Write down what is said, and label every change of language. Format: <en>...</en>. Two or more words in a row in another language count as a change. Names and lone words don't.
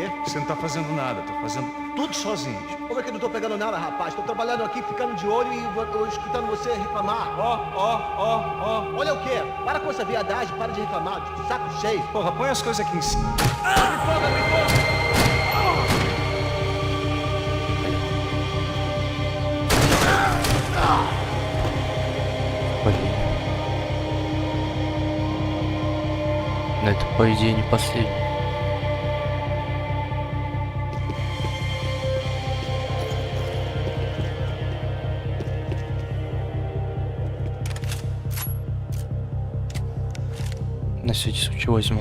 <pt>Você não tá fazendo nada, tá fazendo tudo sozinho. Como é que eu não tô pegando nada, rapaz? Tô trabalhando aqui, ficando de olho e escutando você reclamar. Ó. Olha o quê? Para com essa viadagem, para de reclamar. Saco cheio. Porra, põe as coisas aqui em cima. Me foda!</pt> <ru>Блин. Но это, по идее, не последний. На всякий случай возьму.</ru>